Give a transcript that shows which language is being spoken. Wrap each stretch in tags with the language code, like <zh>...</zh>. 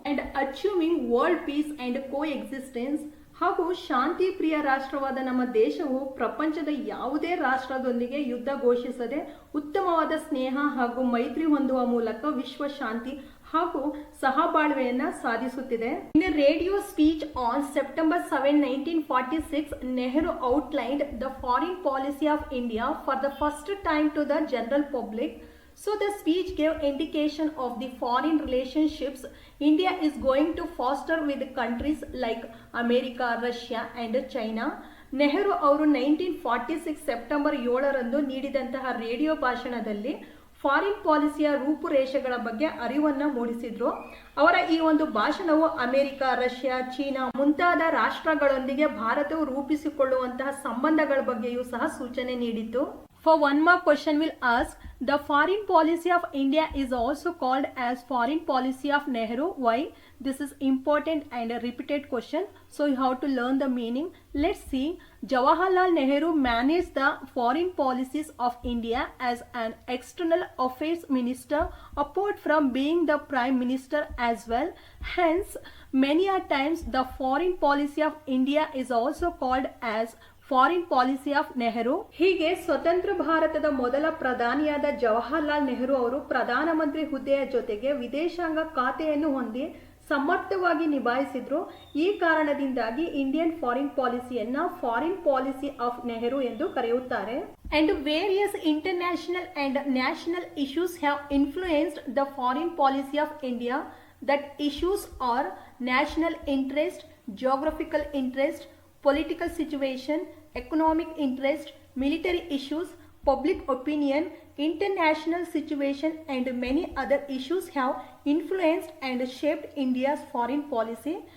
<en>And achieving world peace and coexistence.</en> <kn>ಹಾಗೂ ಶಾಂತಿ ಪ್ರಿಯ ರಾಷ್ಟ್ರವಾದ ನಮ್ಮ ದೇಶವು ಪ್ರಪಂಚದ ಯಾವುದೇ ರಾಷ್ಟ್ರದೊಂದಿಗೆ ಯುದ್ಧ ಘೋಷಿಸದೆ ಉತ್ತಮವಾದ ಸ್ನೇಹ ಹಾಗೂ ಮೈತ್ರಿ ಹೊಂದುವ ಮೂಲಕ ವಿಶ್ವ ಶಾಂತಿ ಹಾಗೂ ಸಹಬಾಳ್ವೆಯನ್ನ ಸಾಧಿಸುತ್ತಿದೆ.</kn> <en>In a radio speech on September 7, 1946, Nehru outlined the foreign policy of India for the first time to the general public. So the speech gave indication of the foreign relationships India is going to foster with countries like America, Russia and China.</en> <kn>Nehru ಅವರು 1946 September 7ರಂದು ನೀಡಿದಂತಹ radio ಭಾಷಣದಲ್ಲಿ foreign ಪಾಲಿಸಿಯ ರೂಪುರೇಷೆಗಳ ಬಗ್ಗೆ ಅರಿವನ್ನು ಮೂಡಿಸಿದ್ರು. ಅವರ ಈ ಒಂದು ಭಾಷಣವು ಅಮೆರಿಕ, ರಷ್ಯಾ, ಚೀನಾ ಮುಂತಾದ ರಾಷ್ಟ್ರಗಳೊಂದಿಗೆ ಭಾರತವು ರೂಪಿಸಿಕೊಳ್ಳುವಂತಹ ಸಂಬಂಧಗಳ ಬಗ್ಗೆಯೂ ಸಹ ಸೂಚನೆ ನೀಡಿತು.</kn> <en>For one more question will ask, the foreign policy of India is also called as foreign policy of Nehru. Why? This is important and a repeated question, so you have to learn the meaning. Let's see. Jawaharlal Nehru managed the foreign policies of India as an external affairs minister apart from being the prime minister as well. Hence, many a times the foreign policy of India is also called as foreign policy of Nehru.</en> <kn>ಹೀಗೆ ಸ್ವತಂತ್ರ ಭಾರತದ ಮೊದಲ ಪ್ರಧಾನಿಯಾದ ಜವಾಹರ್ಲಾಲ್ ನೆಹರು ಅವರು ಪ್ರಧಾನಮಂತ್ರಿ ಹುದ್ದೆಯ ಜೊತೆಗೆ ವಿದೇಶಾಂಗ ಖಾತೆಯನ್ನು ಹೊಂದಿ ಸಮರ್ಥವಾಗಿ ನಿಭಾಯಿಸಿದ್ರು. ಈ ಕಾರಣದಿಂದಾಗಿ ಇಂಡಿಯನ್ ಫಾರಿನ್ ಪಾಲಿಸಿಯನ್ನ ಫಾರಿನ್ ಪಾಲಿಸಿ ಆಫ್ ನೆಹರು ಎಂದು ಕರೆಯುತ್ತಾರೆ.</kn> <en>And various international and national issues have influenced the foreign policy of India. That issues are national interest, geographical interest, political situation, economic interest, military issues, public opinion, international situation and many other issues have influenced and shaped India's foreign policy.</en>